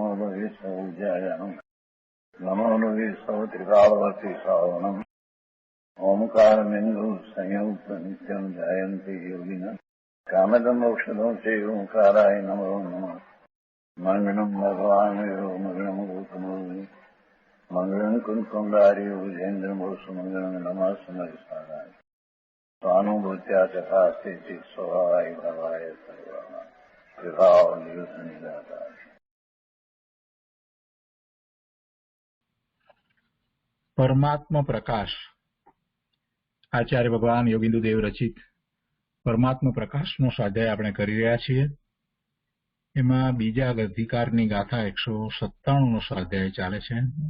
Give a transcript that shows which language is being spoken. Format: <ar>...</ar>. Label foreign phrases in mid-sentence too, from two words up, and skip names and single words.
<sa>लोये सौज्यायाम् नमो लोये सौत्रिकालवर्ति सावनम् ओंकारमिन्दु संयुक्त नित्यम् जायन्ति योगिनः कामदम् औषधम् चैव ओंकाराय नमो नमः मङ्गलम् भगवान् मङ्गलम् गौतमो मङ्गलम् कुन्कुण्डारि विजेन्द्रमोसुमङ्गलम् नमः समयसाराय स्वानुभूत्या चकास्ते स्वभावाय भवाय सर्वाः विभावनिदाता।</sa> <gu>પરમાત્મા પ્રકાશ આચાર્ય ભગવાન યોગિન્દુદેવ રચિત પરમાત્મા પ્રકાશનો સ્વાધ્યાય આપણે કરી રહ્યા છીએ. એમાં બીજા અધિકારની ગાથા 197નો સ્વાધ્યાય ચાલે છે.</gu>